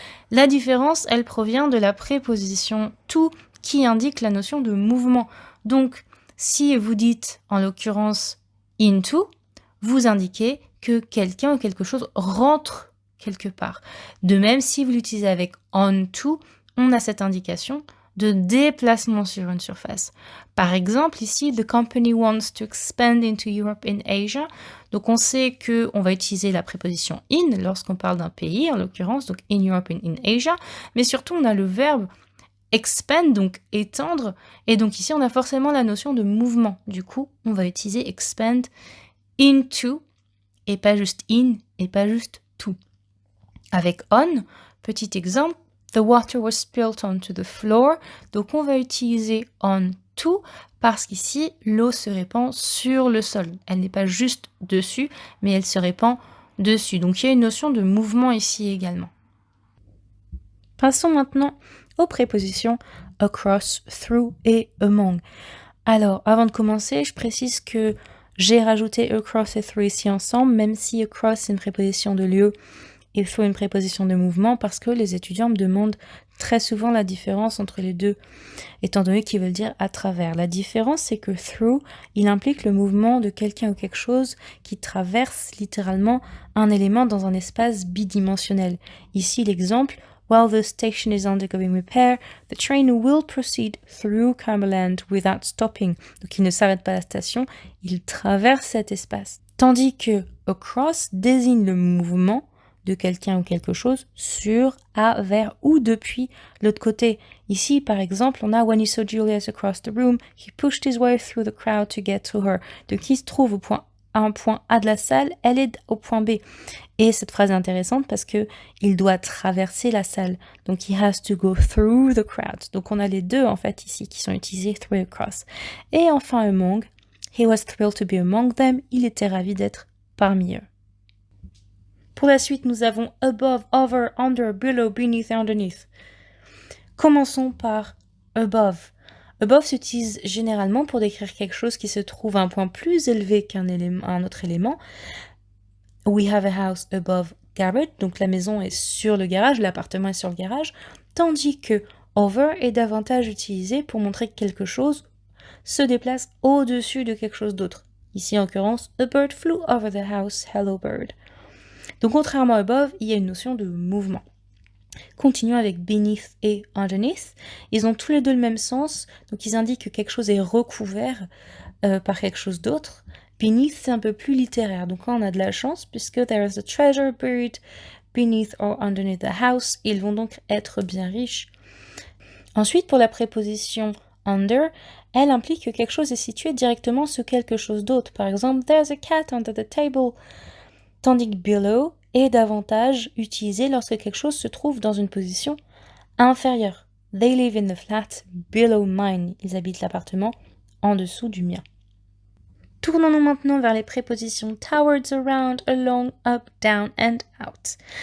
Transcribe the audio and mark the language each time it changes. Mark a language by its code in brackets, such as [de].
[fr] La différence, elle provient de la préposition to qui indique la notion de mouvement. Donc, si vous dites en l'occurrence into, vous indiquez que quelqu'un ou quelque chose rentre quelque part. De même, si vous l'utilisez avec onto, on a cette indication de déplacement sur une surface. Par exemple, ici, [en] the company wants to expand into Europe and Asia. [fr] Donc, on sait qu'on va utiliser la préposition in lorsqu'on parle d'un pays, en l'occurrence, donc [en] in Europe and in Asia. [fr] Mais surtout, on a le verbe expand, donc étendre. Et donc, ici, on a forcément la notion de mouvement. Du coup, on va utiliser expand into et pas juste in et pas juste to. Avec on, petit exemple, [en] the water was spilt onto the floor. [fr] Donc, on va utiliser on to parce qu'ici, l'eau se répand sur le sol. Elle n'est pas juste dessus, mais elle se répand dessus. Donc, il y a une notion de mouvement ici également. Passons maintenant aux prépositions across, through et among. Alors, avant de commencer, je précise que j'ai rajouté across et through ici ensemble, même si across c'est une préposition de lieu, il faut une préposition de mouvement parce que les étudiants me demandent très souvent la différence entre les deux, étant donné qu'ils veulent dire à travers. La différence, c'est que through, il implique le mouvement de quelqu'un ou quelque chose qui traverse littéralement un élément dans un espace bidimensionnel. Ici, l'exemple, [en] while the station is undergoing repair, the train will proceed through Cumberland without stopping. [fr] Donc, il ne s'arrête pas à la station, il traverse cet espace. Tandis que across désigne le mouvement de quelqu'un ou quelque chose sur, à, vers ou depuis l'autre côté. Ici, par exemple, on a [en] when he saw Juliet across the room, he pushed his way through the crowd to get to her. [fr] Donc, il se trouve à un point A de la salle, elle est au point B. Et cette phrase est intéressante parce que il doit traverser la salle. Donc, [en] he has to go through the crowd. [fr] Donc, on a les deux, en fait, ici, qui sont utilisés, through et across. Et enfin, [en] among, he was thrilled to be among them. [fr] Il était ravi d'être parmi eux. Pour la suite, nous avons above, over, under, below, beneath et underneath. Commençons par above. Above s'utilise généralement pour décrire quelque chose qui se trouve à un point plus élevé un autre élément. [en] We have a house above garage, [fr] donc la maison est sur le garage, l'appartement est sur le garage, tandis que over est davantage utilisé pour montrer que quelque chose se déplace au-dessus de quelque chose d'autre. Ici, en l'occurrence, [en] a bird flew over the house, hello bird. [fr] Donc, contrairement à above, il y a une notion de mouvement. Continuons avec beneath et underneath. Ils ont tous les deux le même sens, donc ils indiquent que quelque chose est recouvert par quelque chose d'autre. Beneath, c'est un peu plus littéraire, donc là on a de la chance puisque [en] there is a treasure buried beneath or underneath the house. [fr] Ils vont donc être bien riches. Ensuite, pour la préposition under, elle implique que quelque chose est situé directement sous quelque chose d'autre. Par exemple, [en] there's a cat under the table. [fr] Tandis que below est davantage utilisé lorsque quelque chose se trouve dans une position inférieure. [en] They live in the flat below mine. [fr] Ils habitent l'appartement en dessous du mien. Tournons-nous maintenant vers les prépositions towards, around, along, up, down and out.